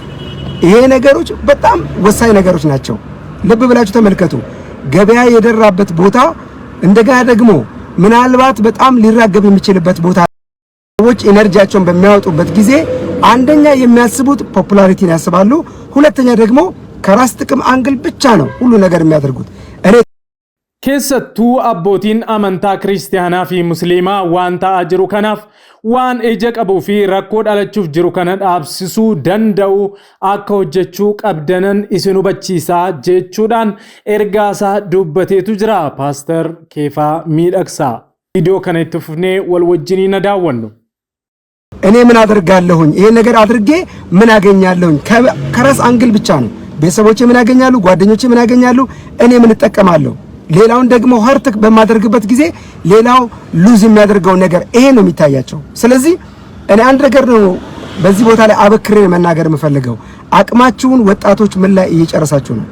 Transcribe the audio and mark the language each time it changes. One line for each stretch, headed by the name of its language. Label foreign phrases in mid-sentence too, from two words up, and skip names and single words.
Amharic: ይሄ ነገሮች በጣም ወሳኝ ነገሮች ናቸው። ልብ ብላችሁ ተመልከቱ። ገበያ የደራበት ቦታ እንደገና ደግሞ ምናልባት በጣም ሊራገብ የሚችልበት ቦታ ሰዎች ኢነርጂያቸውን በሚያወጡበት ጊዜ አንደኛ የሚያስቡት ፖፑላሪቲን ያስባሉ። ሁለተኛ ደግሞ ከራስ ጥቅም አንግል ብቻ ነው ሁሉ ነገር የሚያደርጉት።
Oromo: keessattuu abbootiin amantaa kiristaanaa fi musliimaa waan ta'aa jiru kanaaf waan ija qabuu fi rakkoo dhalachuuf jiru kana dhaabsisuu danda'u akka hojjechuu qabdanan isin hubachiisaa jechuudhaan ergaasaa dubbateetu jira Paaster Keefaa Miidhagsaa. Viidiyoo kana itti fufnee wal wajjiniin daawwannu.
Amharic: እኔ ምን አደርጋለሁኝ? ይሄን ነገር አድርጌ ምን አገኛለሁኝ? ከራስ አንግል ብቻ ነው። ቤተሰቦቼ ምን ያገኛሉ? ጓደኞቼ ምን ያገኛሉ? እኔ ምን እጠቀማለሁ? ሌላውን ደግሞ ሀርት በማደርግበት ጊዜ ሌላው ሉዝ የሚያደርገው ነገር ይሄ ነው የሚታያቸው። ስለዚህ እኔ አንድ ነገር ነው በዚህ ቦታ ላይ አበክሬ መናገር የምፈልገው፣ አቅማችሁን ወጣቶች ምን ላይ እየጨረሳችሁ ነው?